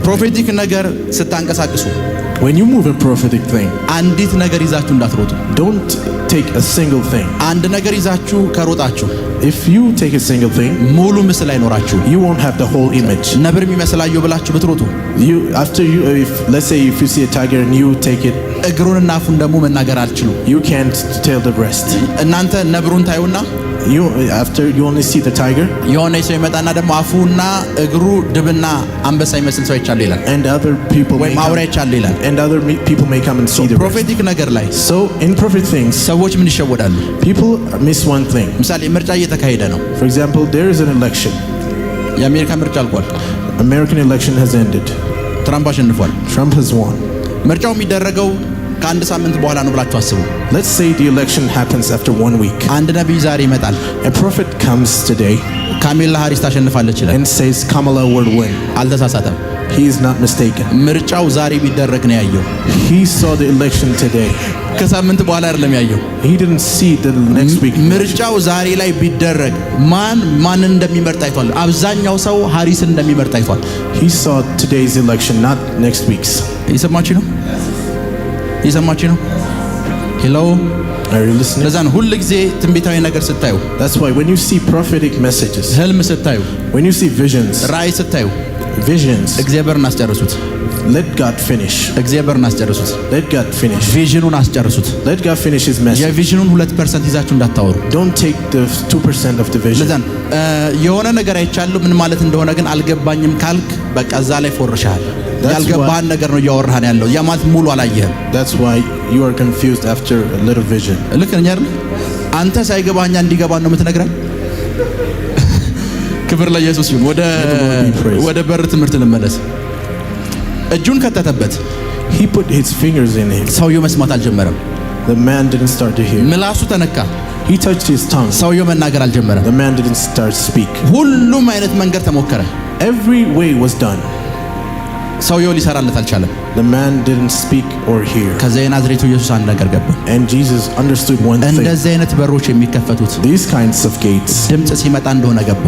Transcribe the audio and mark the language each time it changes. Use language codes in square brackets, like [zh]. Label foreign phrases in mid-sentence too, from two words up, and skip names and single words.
[am] ፕሮፌቲክ ነገር ስታንቀሳቅሱ [en] When you move a prophetic thing, [am] አንዲት ነገር ይዛችሁ እንዳትሮጡ። [en] don't take a single thing. [am] አንድ ነገር ይዛችሁ ከሮጣችሁ [en] If you take a single thing, [am] ሙሉ ምስል አይኖራችሁ። [en] you won't have the whole image. [am] ነብር የሚመስላየው ብላችሁ ብትሮጡ [en] Let's say if you see a tiger and you take it, [am] እግሩንና አፉን ደግሞ መናገር አልችሉም። [en] you can't tell the rest. [am] እናንተ ነብሩን ታዩና [en] you only see the tiger, [am] የሆነ ሰው ይመጣና ደግሞ አፉና እግሩ ድብና አንበሳ ይመስል ሰው ይቻል ይላል። [en] and other people [am] ወይ ማውራ ይቻል ይላል። [en] and other people may come and see the rest. [am] ፕሮፌቲክ ነገር ላይ [en] So in prophetic things, [am] ሰዎች ምን ይሸወዳሉ? [en] people miss one thing. [am] ምሳሌ ምርጫ እየተካሄደ ነው። [en] For example, there is an election. [am] የአሜሪካ ምርጫ አልቋል። [en] American election has ended. [am] ትራምፕ አሸንፏል። [en] Trump has won. [am] ምርጫው የሚደረገው ከአንድ ሳምንት በኋላ ነው ብላችሁ አስቡ። [en] Let's say the election happens after 1 week. [am] አንድ ነብይ ዛሬ ይመጣል። [en] A prophet comes today [am] ካሜላ ሃሪስ ታሸንፋለች ይላል። [en] and says Kamala will win. [am] አልተሳሳተም። [en] He is not mistaken. [am] ምርጫው ዛሬ ቢደረግ ነው ያየው። [en] He saw the election today. [am] ከሳምንት በኋላ አይደለም ያየው። [en] He didn't see the next week. [am] ምርጫው ዛሬ ላይ ቢደረግ ማንን እንደሚመርጥ አይቷል። አብዛኛው ሰው ሃሪስን እንደሚመርጥ አይቷል። [en] He saw today's election, not next week's. [am] እየሰማችሁ ነው? ሄሎ [en] Are you listening? [am] ለዛ ነው ሁሉ ጊዜ ትንቢታዊ ነገር ስታዩ፣ [en] That's why when you see prophetic messages, [am] ህልም ስታዩ፣ [en] when you see visions, [am] ራእይ ስታዩ እግዚአብሔርን አስጨርሱት። [en] let God finish. [am] እግዚአብሔርን አስጨርሱት። [en] Let God finish. [am] ቪዥኑን አስጨርሱት። [en] Let God finish His message. [am] የቪዥኑን 2% ይዛችሁ እንዳታወሩ። [en] Don't take the 2% of the vision. [am] ለዛ የሆነ ነገር አይቻለሁ ምን ማለት እንደሆነ ግን አልገባኝም ካልክ በቃ እዛ ላይ ፎርሻል። ያልገባህን ነገር ነው እያወራህን ያለው። ያ ማለት ሙሉ አላየህም። [en] That's why you are confused after a little vision. [am] ልክ ነኝ አይደል? አንተ ሳይገባኛ እንዲገባን ነው የምትነግረን። ክብር ለኢየሱስ ይሁን። ወደ በር ትምህርት ልመለስ። እጁን ከተተበት። [en] He put his fingers in him. [am] ሰውየው መስማት አልጀመረም። [en] The man didn't start to hear. [am] ምላሱ ተነካ። [en] He touched his tongue. [am] ሰውየው መናገር አልጀመረም። [en] The man didn't start to speak. [am] ሁሉም አይነት መንገድ ተሞከረ። [en] Every way was done. [am] ሰውየው ሊሰራለት አልቻለም። [en] The man didn't speak or hear. [am] ከዛ የናዝሬቱ ኢየሱስ አንድ ነገር ገባ። [en] And Jesus understood one thing. [am] እንደዚህ አይነት በሮች የሚከፈቱት [en] These kinds of gates [am] ድምጽ ሲመጣ እንደሆነ ገባ።